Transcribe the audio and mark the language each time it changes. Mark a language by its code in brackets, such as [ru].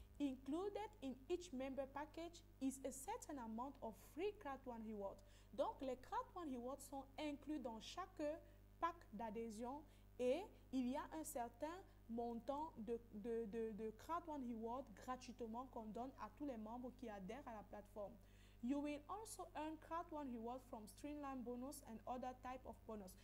[en] Included in each member package is a certain amount of free Crowd1 Reward. [fr] Donc, les Crowd1 Rewards sont inclus dans chaque pack d'adhésion et il y a un certain montant de Crowd1 Reward gratuitement qu'on donne à tous les membres qui adhèrent à la plateforme. [en] You will also earn Crowd1 Reward from Streamline Bonus and other type of bonus.